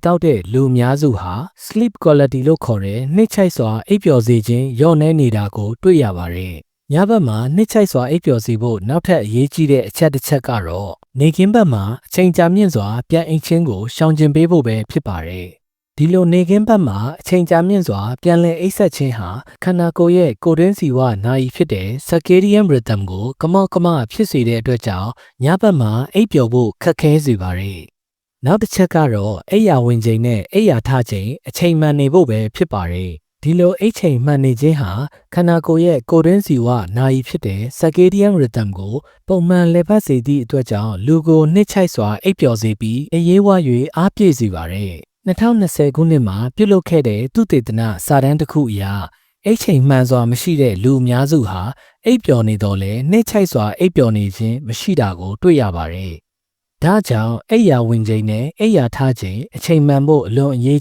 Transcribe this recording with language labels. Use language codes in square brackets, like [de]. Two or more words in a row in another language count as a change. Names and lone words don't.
[my] တောက်တဲ့လူအများစုဟာ [en] sleep quality [my] လို့ခေါ်တဲ့နှစ်ချိုက်စွာအိပ်ပျော်စေခြင်းလျော့နည်းနေတာကိုတွေ့ရပါတယ်။ညဘက် မှာနှစ်ချိုက်စွာအိပ်ပျော်စေဖို့နောက်ထပ်အရေးကြီးတဲ့အချက်တစ်ချက်ကတော့နေကင်းဘက်မှာအချိန်ကြာမြင့်စွာပြန်အိပ်ခြင်းကိုရှောင်ကျဉ်ပေးဖို့ပဲဖြစ်ပါတယ်။ဒီလိုနေကင်းဘက်မှာအချိန်ကြာမြင့်စွာပြန်လည်အိပ်ဆက်ခြင်းဟာခန္ဓာကိုယ်ရဲ့ကိုယ်တွင်းဇီဝနာရီဖြစ်တဲ့ [en] circadian rhythm [my] ကိုကမောက်ကမဖြစ်စေတဲ့အတွက်ကြောင့်ညဘက်မှာအိပ်ပျော်ဖို့ခက်ခဲစေပါတယ်။နောက်တစ်ချက်ကတော့အိပ်ယာဝင်ချိန်နဲ့အိပ်ယာထချိန်အချိန်မှန်နေဖို့ပဲဖြစ်ပါတယ် ဒီလိုအိတ်ချိန်မှန်နေခြင်းဟာခန္ဓာကိုယ်ရဲ့ကိုယ်တွင်းစီဝနာယီဖြစ်တဲ့ [en] circadian rhythm [my] ကိုပုံမှန်လည်ပတ်စေသည့်အတွက်ကြောင့်လူကိုနှိမ့်ချိုက်စွာအိပ်ပျော်စေပြီးအရေးဝ၍အားပြည့်စေပါတယ်။2020ခုနှစ်မှာပြုလုပ်ခဲ့တဲ့သုတေသနစာတမ်းတစ်ခုအ ရအိတ်ချိန်မှန်စွာမရှိတဲ့လူအများစုဟာအိပ်ပျော်နေတော့လဲနှိမ့်ချိုက်စွာအိပ်ပျော်နေခြင်းမရှိတာကိုတွေ့ရပါတယ်။ဒါကြောင့်အိပ်ယာဝင်ချိန်နဲ့အိပ်ယာထားချိန်အချိန်မှန်ဖို့အလွန်အရေး